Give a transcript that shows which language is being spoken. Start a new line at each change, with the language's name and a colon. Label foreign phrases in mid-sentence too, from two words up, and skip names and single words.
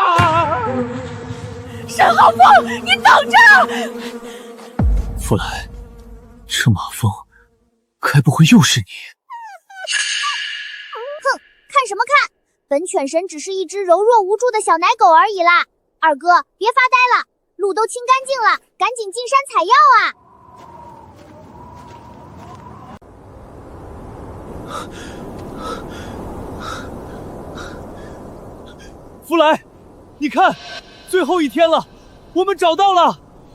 Chinese: 沈浩峰，你等着！弗兰，这马蜂该不会又是你？哼，看什么看？本犬神只是一只柔弱无助的小奶狗而已啦！二哥，別發呆了，路都清乾淨了，趕緊進山採藥啊！弗萊，你看，最後一天了，我們找到了。